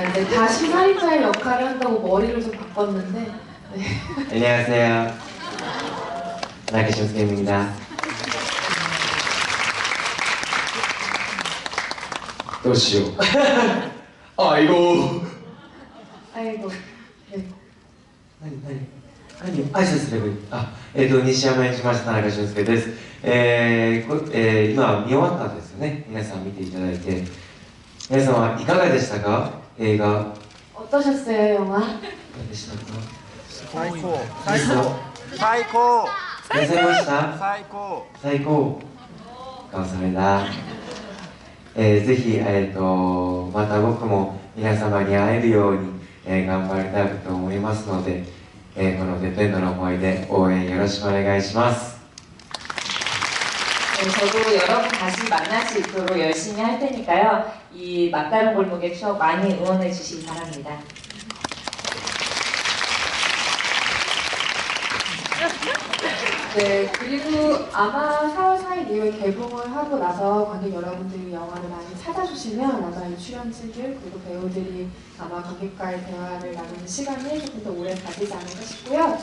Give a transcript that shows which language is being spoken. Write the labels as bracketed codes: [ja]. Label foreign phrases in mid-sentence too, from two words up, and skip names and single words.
[ko] 근데 다시 살인자의 역할을 한다고 머리를 좀 바꿨는데 안녕하세요. 나가신스케입니다. 도시오. 아이고. 네. [ja] 何挨拶すればいい西山演じました田中俊介です。今見終わったんですよね。皆さん見ていただいて。皆さんはいかがでしたか映画。 [ko] 어떠셨어요, 영화? [ja] 何でしたか最高最高最高いらっしゃいました最高最高감사합니다。ぜひ、また僕も皆様に会えるように、頑張りたいと思いますので、このテテンドの思いで応援よろしくお願いします。 [ko] 네, 저도 여러분 다시 만날 수 있도록 열심히 할 테니까요. 이 막다른 골목의 추억 많이 응원해 주시기 바랍니다. 네, 그리고 아마 4월 4일 이후에 개봉을 하고 나서 관객 여러분들이 영화를 많이 찾아주시면 아마 이 출연진들 그리고 배우들이 아마 관객과의 대화를 나누는 시간이 조금 더 오래 가지지 않을까 싶고요.